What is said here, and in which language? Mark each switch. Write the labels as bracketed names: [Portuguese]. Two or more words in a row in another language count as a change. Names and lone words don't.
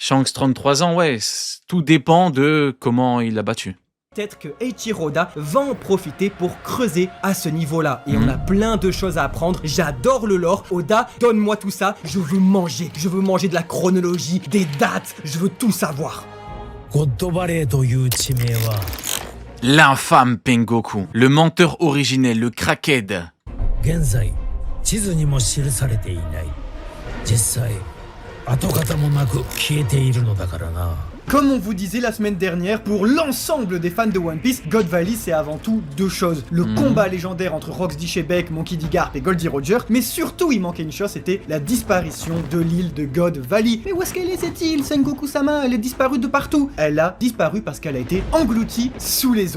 [French] Shanks, 33 ans, ouais, tout dépend de comment il l'a battu. peut-être que Eiichiroda va en profiter pour creuser à ce niveau-là. Et on a plein de choses à apprendre. J'adore le lore. Oda, donne-moi tout ça. Je veux manger. Je veux manger de la chronologie, des dates. Je veux tout savoir. [Japanese] ゴッドバレーという地名は [French] L'infâme Pengoku, le menteur originel, le crackhead. [Japanese] 現在地図にも記されていない実際跡形もなく消えているのだからな [French] Comme on vous disait la semaine dernière, pour l'ensemble des fans de One Piece, God Valley c'est avant tout deux choses. Le combat légendaire entre Rox D. Shebeck, Monkey D. Garp et Goldie Roger, mais surtout il manquait une chose, c'était la disparition de l'île de God Valley. Mais où est-ce qu'elle est cette île, Sengoku-sama? Elle est disparue de partout. Elle a disparu parce qu'elle a été engloutie sous les eaux.